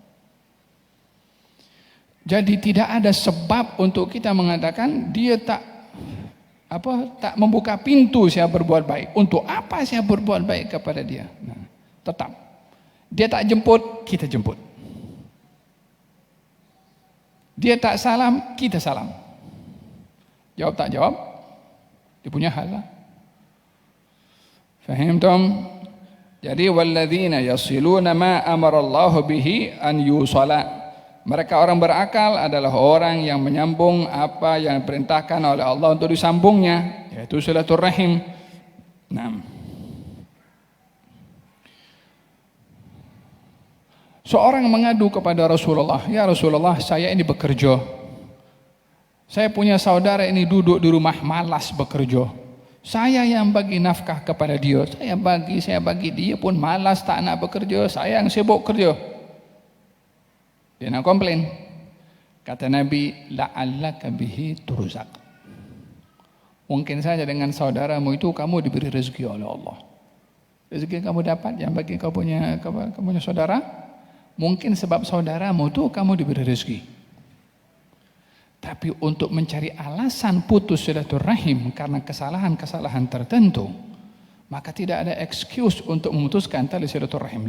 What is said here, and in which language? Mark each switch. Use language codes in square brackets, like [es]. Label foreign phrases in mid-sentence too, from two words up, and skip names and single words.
[ms] Jadi tidak ada sebab untuk kita mengatakan dia tak membuka pintu saya berbuat baik. Untuk apa saya berbuat baik kepada dia? Nah, tetap dia tak jemput, kita jemput. Dia tak salam, kita salam. Jawab tak jawab, dia punya hal lah. Fahimtum? [ar] Jadi والذين يصلون ما أمر الله به أن يوصل. [ms] Mereka orang berakal adalah orang yang menyambung apa yang diperintahkan oleh Allah untuk disambungnya, yaitu silaturahim. Nah, seorang mengadu kepada Rasulullah, ya Rasulullah, saya ini bekerja. Saya punya saudara ini duduk di rumah malas bekerja. Saya yang bagi nafkah kepada dia, saya bagi dia pun malas tak nak bekerja, saya yang sibuk kerja. Dia nak komplain. Kata Nabi, [ar] لعلك به ترزق. [ms] Mungkin saja dengan saudaramu itu kamu diberi rezeki oleh Allah. Rezeki kamu dapat yang bagi kau punya saudara, mungkin sebab saudaramu itu kamu diberi rezeki. Tapi untuk mencari alasan putus silaturahim karena kesalahan-kesalahan tertentu, maka tidak ada excuse untuk memutuskan tali silaturahim.